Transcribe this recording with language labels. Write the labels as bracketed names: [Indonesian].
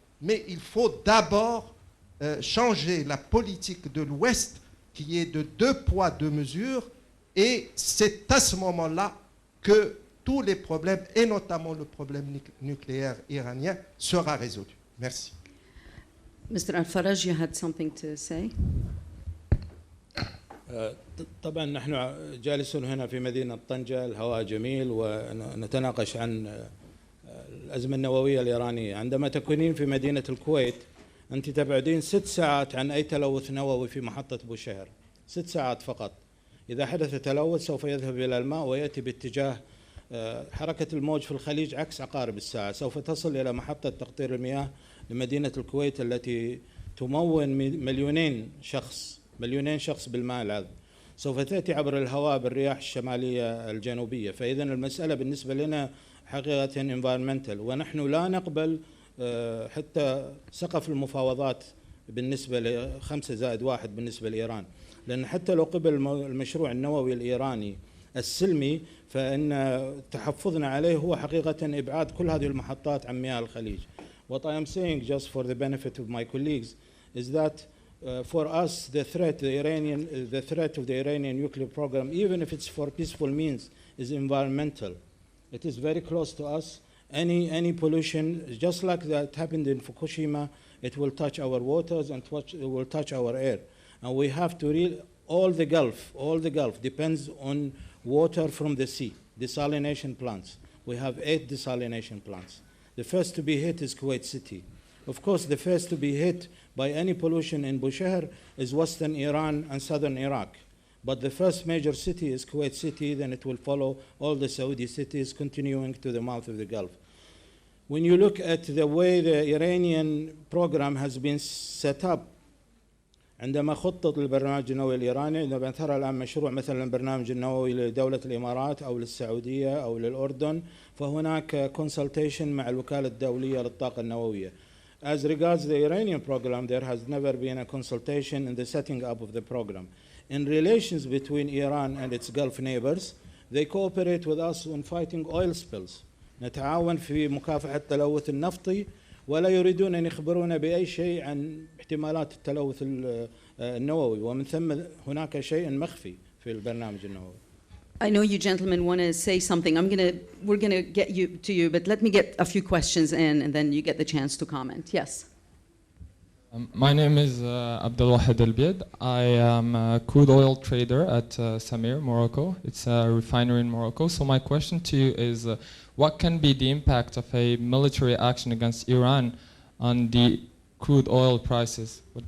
[French] Mais il faut d'abord changer la politique de l'Ouest qui est de 2 poids, 2 mesures, et c'est à ce moment-là que tous les problèmes, et notamment le problème nucléaire iranien, sera résolu. Merci. [English] Mr. Al-Faraj, you had something to say? [Arabic] طبعا نحن جالسون هنا في مدينة طنجة، الهواء جميل ونتناقش عن الأزمة النووية الإيرانية. عندما تكونين في مدينة الكويت أنت تبعدين 6 ساعات عن أي تلوث نووي في محطة بوشهر، 6 ساعات فقط. إذا حدث تلوث سوف يذهب إلى الماء ويأتي باتجاه حركة الموج في الخليج عكس عقارب الساعة، سوف تصل إلى محطة تقطير المياه لمدينة الكويت التي تمون مليونين شخص بالماء العذب، سوف تأتي عبر الهواء بالرياح الشمالية الجنوبية. فإذا المسألة بالنسبة لنا حقيقة environmental، ونحن لا نقبل حتى سقف المفاوضات بالنسبة ل5+1 بالنسبة لإيران، لأن حتى لو قبل المشروع النووي الإيراني السلمي فإن تحفظنا عليه هو حقيقة إبعاد كل هذه المحطات عن مياه الخليج. [English] What I am saying, just for the benefit of my colleagues, is that for us the threat of the Iranian nuclear program, even if it's for peaceful means, is environmental. It is very close to us. Any pollution, just like that happened in Fukushima, it will touch our waters and it will touch our air. And we have to all the Gulf depends on water from the sea, desalination plants. We have 8 desalination plants. The first to be hit is Kuwait City. Of course, the first to be hit by any pollution in Bushehr is western Iran and southern Iraq. But the first major city is Kuwait City, then it will follow all the Saudi cities continuing to the mouth of the Gulf. When you look at the way the Iranian program has been set up, [Arabic] عندما خطط البرنامج النووي الإيراني، إذا ترى الآن مشروع مثلا البرنامج النووي لدولة الإمارات أو للسعودية أو للأردن، فهناك consultation مع الوكالة الدولية للطاقة النووية. [English] As regards the Iranian program, there has never been a consultation in the setting up of the program. In relations between Iran and its Gulf neighbors, they cooperate with us on fighting oil spills. [Arabic] نتعاون في مكافحة التلوث النفطي، ولا يريدون أن يخبرونا بأي شيء عن احتمالات التلوث النووي، ومن ثم هناك شيء مخفي في البرنامج النووي. [English] I know you gentlemen want to say something. We're gonna get to you, but let me get a few questions in, and then you get the chance to comment. Yes. My name is Abdel Wahed El-Bied. I am a crude oil trader at Samir, Morocco. It's a refinery in Morocco. So my question to you is, what can be the impact of a military action against Iran on the crude oil prices?